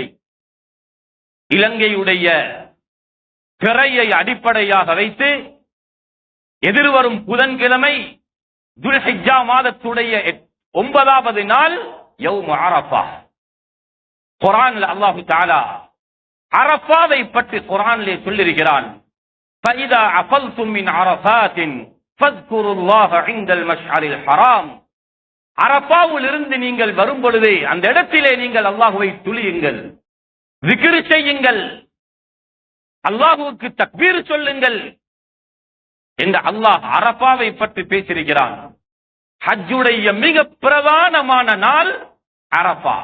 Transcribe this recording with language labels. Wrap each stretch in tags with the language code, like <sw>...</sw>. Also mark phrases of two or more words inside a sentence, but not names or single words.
<ta>இலங்கையுடைய பிறையை அடிப்படையாக வைத்து எதிர்வரும் புதன்கிழமை துல்ஹிஜ்ஜா மாதத்துடைய 9வது நாள்</ta> <ar>يوم عرفة.</ar> <ta>குர்ஆன்ல</ta> <ar>الله تعالى</ar> <ta>அரஃபாவை பற்றி குர்ஆனிலே சொல்லியிருக்கிறான்.</ta> <ar>فَإِذَا عَفَلْتُم مِّنْ عَرَفَاتٍ فَاذْكُرُوا اللَّهَ عِندَ الْمَشْعَرِ الْحَرَامِ.</ar> <ta>அரஃபாவில் இருந்து நீங்கள் வரும் பொழுது அந்த இடத்திலே நீங்கள் அல்லாஹ்வை துதியுங்கள், zikr செய்யுங்கள், அல்லாஹ்வுக்கு தக்பீர் சொல்லுங்கள் என்று அல்லாஹ் அரஃபாவை பற்றி பேசியிருக்கிறான். ஹஜ்ஜுடைய மிக பிரதானமான நாள் அரஃபா.</ta>